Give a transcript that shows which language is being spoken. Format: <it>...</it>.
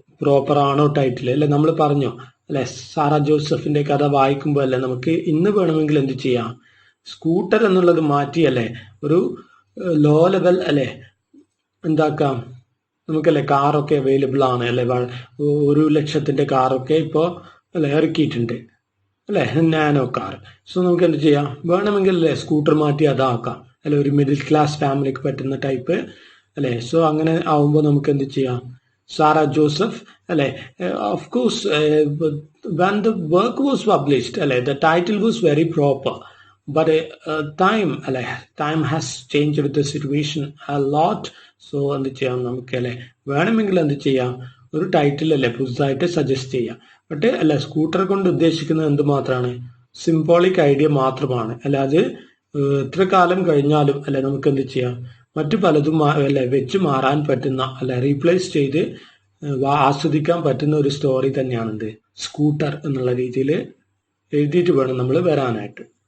<ml>Proper ആണോ title അല്ലെ? നമ്മൾ പറഞ്ഞോ അല്ലെ, സാറ ജോസഫിന്റെ കഥ വായിക്കുമ്പോൾ അല്ലെ നമുക്ക് ഇന്ന് വേണമെങ്കിൽ എന്ത് ചെയ്യാം, സ്കൂട്ടർ എന്നുള്ളത് മാറ്റി അല്ലെ ഒരു ലോ ലെവൽ അല്ലെ എന്താക്കാം, നമുക്കല്ലേ കാറൊക്കെ അവൈലബിൾ ആണ് അല്ലെ, 1,00,000 കാറൊക്കെ ഇപ്പോൾ അല്ലെ ഇറക്കിയിട്ടുണ്ട് അല്ലെ, നാനോ കാർ. സോ നമുക്ക് എന്ത് ചെയ്യാം, വേണമെങ്കിൽ അല്ലെ സ്കൂട്ടർ മാറ്റി അതാക്കാം അല്ലെ, ഒരു മിഡിൽ ക്ലാസ് ഫാമിലിക്ക് പറ്റുന്ന ടൈപ്പ് അല്ലെ. സോ അങ്ങനെ ആവുമ്പോൾ നമുക്ക് എന്ത് ചെയ്യാം, സാറ ജോസഫ് അല്ലെ.</ml> <en>Of course when the work was published അല്ലെ, the title was very proper, but time has changed the situation a lot.</en> <ml>So എന്ത് ചെയ്യാം, നമുക്ക് അല്ലെ വേണമെങ്കിൽ എന്ത് ചെയ്യാം, ഒരു ടൈറ്റിൽ അല്ലെ പുതുതായിട്ട് സജസ്റ്റ് ചെയ്യാം. ബട്ട് അല്ല, സ്കൂട്ടർ കൊണ്ട് ഉദ്ദേശിക്കുന്നത് എന്ത് മാത്രമാണ്, സിംബോളിക് ഐഡിയ മാത്രമാണ്. അല്ലാതെ എത്ര കാലം കഴിഞ്ഞാലും അല്ലെ നമുക്ക് എന്ത് ചെയ്യാം, മറ്റു പലതും അല്ലെ വെച്ച് മാറാൻ പറ്റുന്ന അല്ലെ റീപ്ലേസ് ചെയ്ത് ആസ്വദിക്കാൻ പറ്റുന്ന ഒരു സ്റ്റോറി തന്നെയാണെന്ത് സ്കൂട്ടർ എന്നുള്ള രീതിയിൽ എഴുതിയിട്ട് വേണം നമ്മൾ വരാനായിട്ട്.</ml>